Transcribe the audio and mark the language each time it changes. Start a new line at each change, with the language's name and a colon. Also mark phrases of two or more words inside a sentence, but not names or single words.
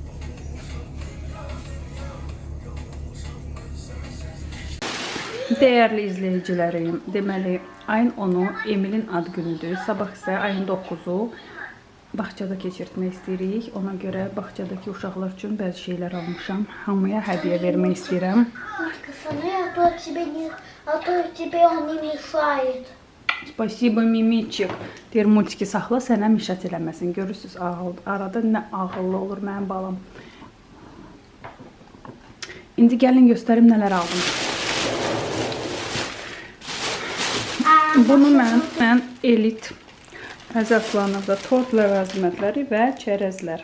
Turkish: Değerli izleyicilerim,
Azerbaijani: deməli ayın 10-u Emil'in ad günüdür. Sabah isə ayın 9-u bağçada keçirtmək istəyirik. Ona görə bağçadakı uşaqlar üçün bəzi şeylər almışam. Hamıya hədiyyə vermək istəyirəm.
Russian: А то тебе он не мешает. Spasibo Mimiçik.
Azerbaijani: Deyir multiki saxla, sənə mişət eləməsin. Görürsünüz, arada nə ağıllı olur mənim balam. İndi gəlin göstərim nələr aldım. Bunu mən elit əzaslarınızda tort ləvazimətləri və çərəzlər.